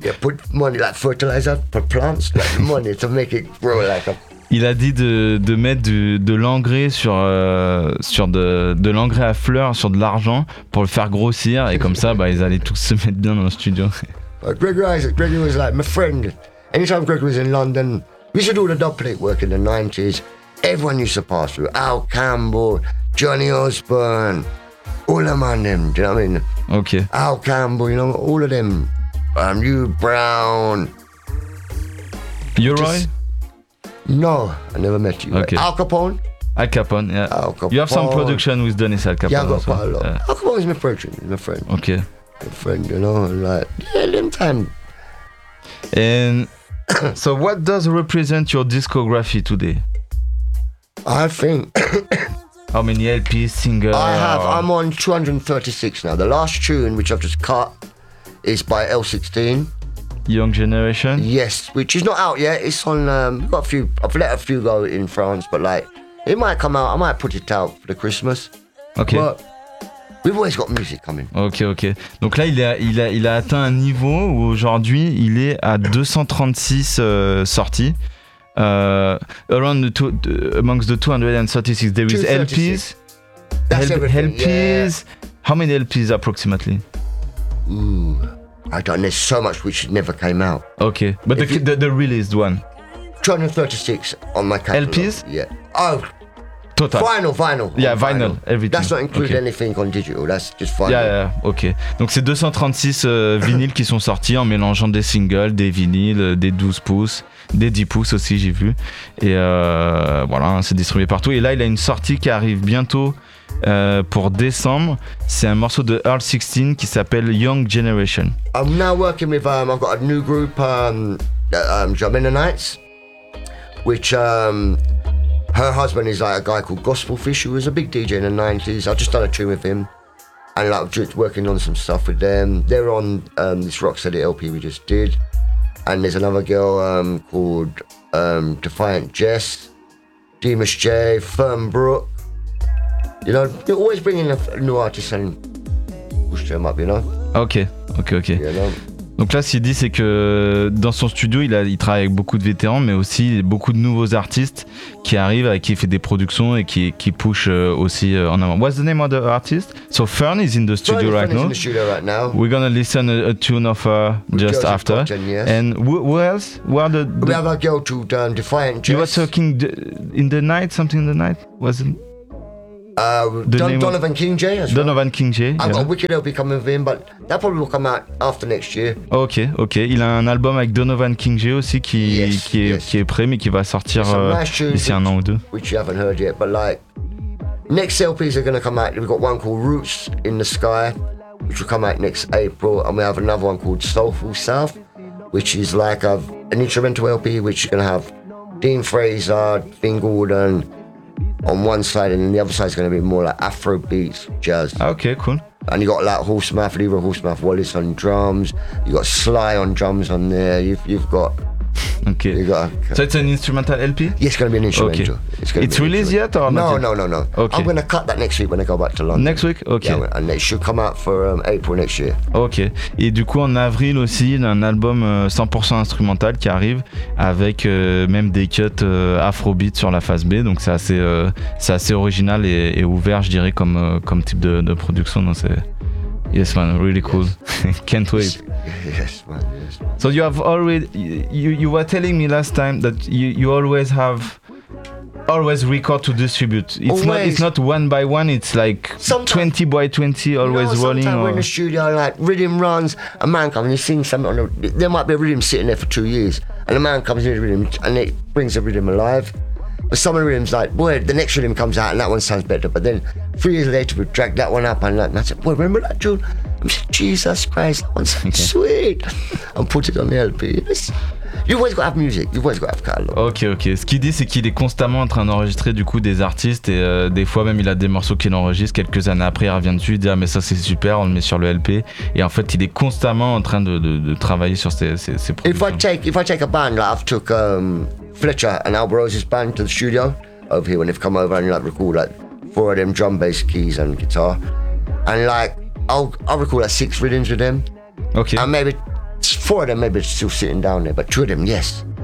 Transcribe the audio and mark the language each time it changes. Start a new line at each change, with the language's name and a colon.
English: Yeah, put money like fertilizer for plants, like money to make it grow like a.
French: Il a dit de mettre de l'engrais sur de l'engrais à fleurs sur de l'argent pour le faire grossir et comme ça ils allaient tous se mettre bien dans le studio.
English: Gregory was like my friend. Anytime Gregory was in London, we used to do the dub plate work in the 90s. Everyone used to pass through. Al Campbell, Johnny Osborne, all of them, do you know what I mean? Okay. Al Campbell, you know, all of them. You Brown. Uri? No, I never met you. Okay. Al Capone? Al Capone, yeah. Al Capone. You have some production with Dennis Al Capone. Yeah, I got quite a lot. Yeah. Al Capone is my friend, Okay. My friend, you know, like, yeah, them time. And so what does represent your discography today? I think... How many LPs, singles? I'm on 236 now. The last tune, which I've just cut, is by L16. Young Generation? Yes, which is not out yet. It's on, I've let a few go in France, but like, it might come out. I might put it out for the Christmas. Okay. But we've always got music coming. Okay.
French: Donc là, il a atteint un niveau où aujourd'hui, il est à 236 sorties.
English: Amongst the 236, there is 236. LPs. LPs. How many LPs approximately? Ooh, I don't know. There's so much which never came out. Okay, but the released one. 236 on my catalog. LPs. Yeah. Oh, Total. Vinyl. Yeah, vinyl, everything. That's not include okay. anything on digital, that's just vinyl. Yeah, yeah, ok.
French: Donc c'est 236 vinyles qui sont sortis en mélangeant des singles, des vinyles, des 12 pouces, des 10 pouces aussi, j'ai vu. Et voilà, c'est distribué partout. Et là, il a une sortie qui arrive bientôt pour décembre. C'est un morceau de Earl 16 qui s'appelle Young Generation.
English: I'm now working with, I've got a new group, Jamina Knights, which... her husband is like a guy called Gospel Fish, who was a big DJ in the 90s. I just done a tune with him, and like just working on some stuff with them. They're on this Rocksteady LP we just did, and there's another girl called Defiant Jess, Demus J, Firm Brook. You know, they're always bringing a new artist and push them up, you know? Okay. You know?
French: Donc là, ce qu'il dit, c'est que dans son studio, il travaille avec beaucoup de vétérans, mais aussi beaucoup de nouveaux artistes qui arrivent, qui fait des productions et qui push aussi en avant.
English: What's the name of the artist? So Fern is in the studio right now. Fern is in the studio right now. We're gonna listen a tune of her just after. And who else? Where the we have a girl to Defiant Jess. You were talking in the night, something in the night, wasn't? Donovan King J. Donovan King J. I've got a wicked LP coming with him, but that probably will come out after next year. Ok.
French: Il a un album avec Donovan King J aussi qui est prêt, mais qui va sortir d'ici un an ou deux.
English: Which you haven't heard yet, but like next LPs are going to come out. We've got one called Roots in the Sky, which will come out next April, and we have another one called Soulful South, which is like an instrumental LP, which is going to have Dean Fraser, Finn Gordon. On one side, and then the other side is going to be more like Afro beats, jazz. Okay, cool. And you got like Horsemouth, Leroy Horsemouth Wallace on drums. You got Sly on drums on there. You've got. Okay. So it's an instrumental LP? Yeah, it's going to be an instrumental. Okay. It's released yet or not? No. Okay. I'm going to cut that next week when I go back to London. Next week? Okay. Yeah, and it should come out for April next year. Okay.
French: Et du coup, en avril aussi, il y a un album 100% instrumental qui arrive avec même des cuts afrobeat sur la face B. Donc c'est assez original et ouvert, je dirais, comme type de production. Donc c'est.
English: Yes, man, really cool. Yes. Can't wait. Yes, man. So you have already, you were telling me last time that you always have, always record to distribute. It's not one by one, it's like sometimes, 20 by 20 always rolling. Sometimes we're in the studio, like rhythm runs, a man comes and he sings something, there might be a rhythm sitting there for 2 years, and a man comes in the rhythm and it brings the rhythm alive. But some of the rhythms like, boy, the next rhythm comes out and that one sounds better. But then 3 years later, we drag that one up and I said, boy, remember that tune? I'm like, Jesus Christ, that one sounds sweet. And put it on the LP. You always got to have music, you always got to have catalog. Ok.
French: Ce qu'il dit, c'est qu'il est constamment en train d'enregistrer du coup des artistes et des fois même il a des morceaux qu'il enregistre quelques années après, il revient dessus, il dit ah mais ça c'est super, on le met sur le LP. Et en fait, il est constamment en train de travailler sur ses productions.
English: If I take a band, like I've took Fletcher and Al Rose's band to the studio over here when they've come over and like record like four of them drum, bass, keys and guitar. And like, I'll record like six rhythms with them. Okay. And maybe four of them maybe still sitting down there, but two of them, yes.